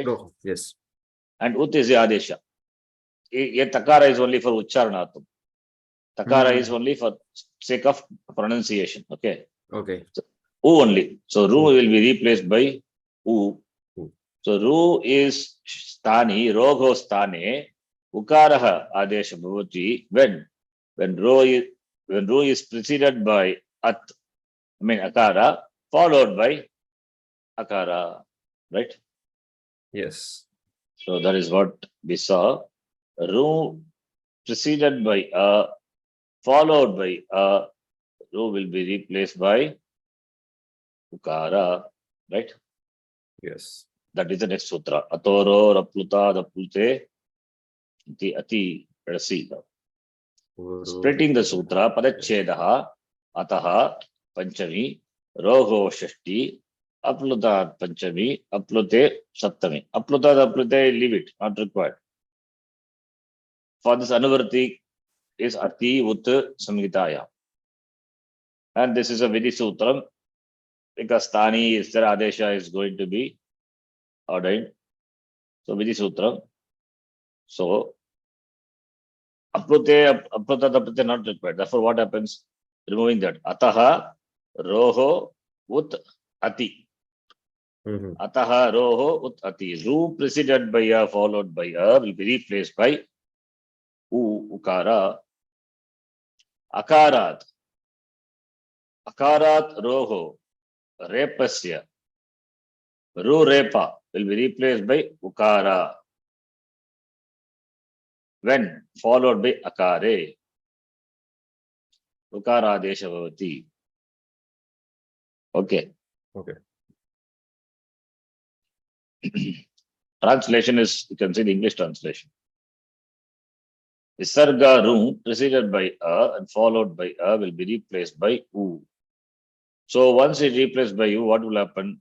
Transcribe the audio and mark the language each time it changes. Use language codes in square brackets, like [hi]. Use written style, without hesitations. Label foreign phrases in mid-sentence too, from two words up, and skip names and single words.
[en] Roho. Yes. And ut is the adesha. Ye takara is only for ucharanatum. Takara is only for sake of pronunciation. Okay. Okay. So, u only. So ru will be replaced by u. So ru is stani, [sa] roho stane, ukaraha adesha bhavati [en] when ru is preceded by akara, followed by akara, right? Yes. So that is what we saw. Ru preceded by followed by ru will be replaced by ukara, right? Yes. That is the next sutra. [sa] Atoro rapluta daplute ati. [en] Let us see now. Splitting the sutra, [sa] padachedaha, ataha, panchami, roho shashti, aplutat panchami, aplute saptami. Aplutat aplute, [en] leave it, not required. For this anuvarti is [sa] ati ut samhitaya. [en] And this is a [sa] Vidhi Sutram [en] because Tani is there, Adesha is going to be ordained. So [sa] Vidhi Sutram. [en] So [sa] Aplute, aplute [en] not required. Therefore, what happens? Removing that. [sa] Ataha, roho, ut, ati. Ataha, roho, ut, ati. [en] Ru preceded by a, followed by a, will be replaced by ukara. [sa] Akarat. Akarat, roho, repasya. [en] Ru repa will be replaced by ukara. When followed by akare. [sa] Ukara desha bhavati. [en] Okay. Okay. Translation is, you can see the English translation. Visarga ru preceded by a and followed by a will be replaced by u. So once it replaced by u, what will happen?